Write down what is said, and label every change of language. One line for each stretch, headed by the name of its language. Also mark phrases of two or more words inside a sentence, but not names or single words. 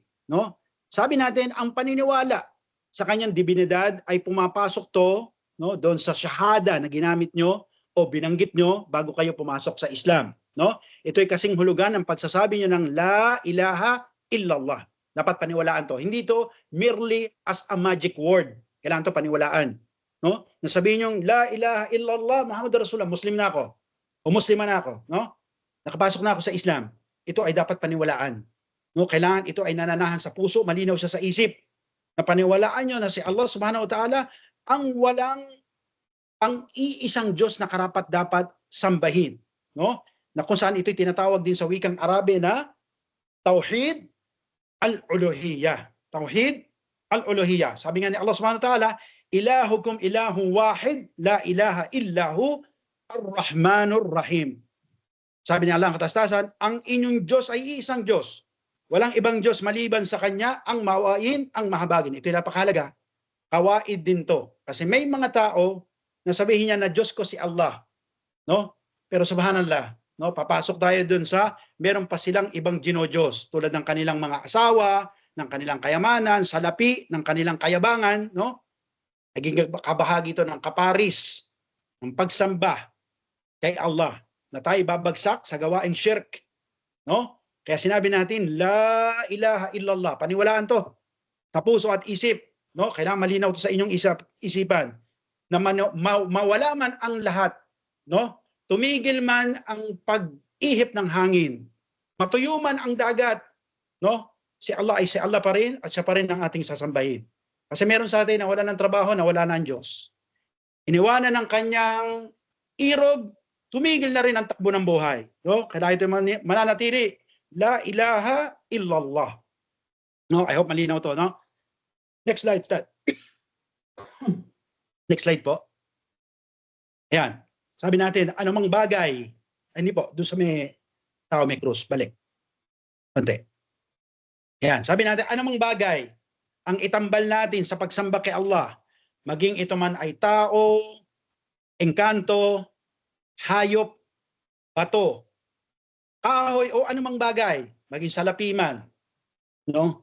Filipino: No? Sabi natin, ang paniniwala sa kanyang divinidad ay pumapasok to, no, doon sa shahada na ginamit nyo o binanggit nyo bago kayo pumasok sa Islam. No? Ito ay kasing hulugan ng pagsasabi nyo ng
Arabic: لا إله إلا الله.
Filipino: Dapat paniwalaan to. Hindi to
English: merely as a magic word.
Filipino: Kailangan to paniwalaan. No? Nasabihin nyo,
Arabic: لا إله إلا الله، محمد رسول الله,
Filipino: Muslim na ako. O Muslima na ako. No? Nakapasok na ako sa Islam. Ito ay dapat paniwalaan. No? Kailangan ito ay nananahan sa puso, malinaw siya sa isip. Na paniwalaan nyo na si Allah
Arabic: سبحانه وتعالى
Filipino: ang iisang Diyos na karapat dapat sambahin. No? Na kung saan ito'y tinatawag din sa wikang Arabe na
Arabic: توحيد الألوهية. توحيد الألوهية.
Filipino: Sabi nga ni
Arabic: الله سبحانه وتعالى، إلهكم إله واحد، لا إله إلا هو الرحمن الرحيم.
Filipino: Sabi ni Allah ang katastasan, ang inyong Diyos ay iisang Diyos. Walang ibang Diyos maliban sa Kanya, ang mawain, ang mahabagin. Ito yung napakahalaga. Kawaid din to. Kasi may mga tao na sabihin niya na Diyos ko si Allah. No? Pero subhanallah, no? Papasok tayo dun sa meron pa silang ibang ginodiyos tulad ng kanilang mga asawa, ng kanilang kayamanan, salapi, ng kanilang kayabangan. No? Naging kabahagi ito ng kaparis, ng pagsamba kay Allah na tayo babagsak sa gawaing shirk. No? Kaya sinabi natin,
Arabic: لا إله إلا الله.
Filipino: Paniwalaan to. Sa puso at isip. No? Kailangan malinaw to sa inyong isipan. Na mawala man ang lahat. No? Tumigil man ang pag-ihip ng hangin. Matuyo man ang dagat. No? Si Allah ay si Allah pa rin at siya pa rin ang ating sasambahin. Kasi meron sa atin na wala ng trabaho, na wala ng Diyos. Iniwanan ng kanyang irog, tumigil na rin ang takbo ng buhay. No? Kailangan ito mananatili.
Arabic: لا إله إلا الله.
Filipino: No,
English: I hope
Filipino: malinaw to, no?
English: Next slide, Stat. Next slide po.
Filipino: Ayan. Sabi natin, anumang bagay, hindi po, doon sa may tao may krus, balik. Konti. Ayan. Sabi natin, anumang bagay ang itambal natin sa pagsamba kay Allah, maging ito man ay tao, engkanto, hayop, bato, kahoy o anumang bagay, maging salapi man, no?